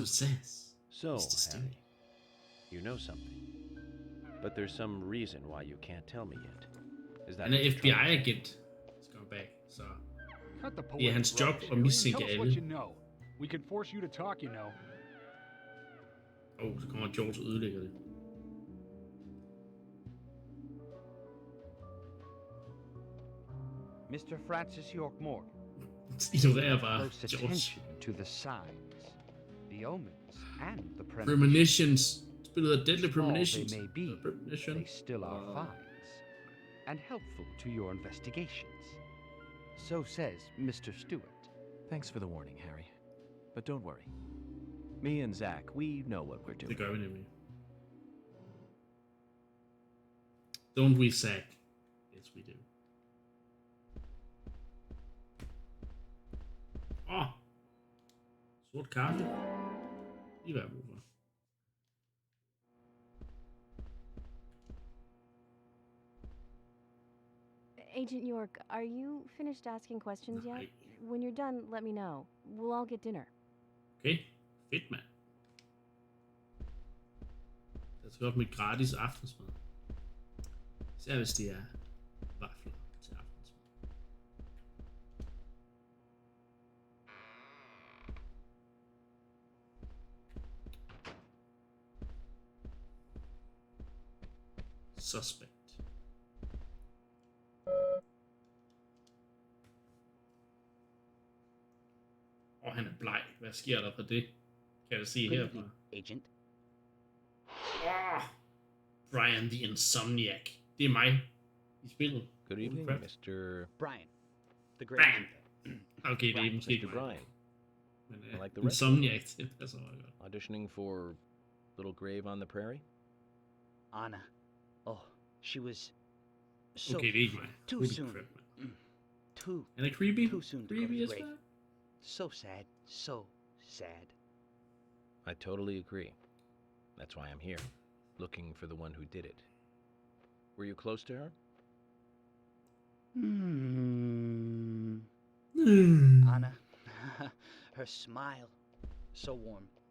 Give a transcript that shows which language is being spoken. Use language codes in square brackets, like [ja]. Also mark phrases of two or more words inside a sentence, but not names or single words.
[en] Stewart. says. So, Mr. Stewart. Harry, you know something. But there's some reason why you can't tell me yet. Is that [da] Han er [en] what you're trying to say? [da] FBI-agent. Scumbag. Så [en] Cut the [da] det er [en] poetic [da] hans job [en] rubbish, [da] at [en] Harry, and [da] mistænke [en] tell us what [da] alle. [en] you know. We can force you to talk, you know. [da] Så kommer George og ødelægger det. [en] Mr. Francis York Morgan, [da] Ignorerer bare [en] close [da] George. [en] attention to the signs, the omens, and the premonitions. Premonitions. [da] Spillet af Deadly [en] Small Premonitions. they may be, Premonition. they still are finds, and helpful to your investigations. So says Mr. Stewart. Thanks for the warning, Harry. But don't worry. Me and Zach, we know what we're doing. [da] Det gør vi nemlig. [en] Don't we, Zack? Yes, we do. [da] Sort kaffe. Lige hvad jeg har brug for. [en] Agent York, are you finished asking questions yet? [da] Nej. [en] When you're done, let me know. We'll all get dinner. [da] Okay, fedt mand. Jeg skal op med gratis aftensmad. Især hvis det er vafler til aftensmad. [en] Suspect. [da] Han er bleg. Hvad sker der for det? Kan jeg se herfra? [en] Agent. Brian the Insomniac. [da] Det er mig i spillet. [en] Good evening, crap. Mr. Brian, the Great Brian. Panther. [da] Okay, det er måske ikke [en] Mr. [da] mig. [en] Brian. [da] Men [en] I like the rest. [da] Insomniac, det passer meget godt. [en] Auditioning for Little Grave on the Prairie? Anna. Oh, she was so [da] Okay, det er ikke mig. [en] too Holy soon. [da] crap, mand. [en] Too [da] Han er creepy. [en] Too soon to go Creepy to as the grave. fuck. so sad, so sad. I totally agree. That's why I'm here, looking for the one who did it. Were you close to her? Anna, her smile, so warm.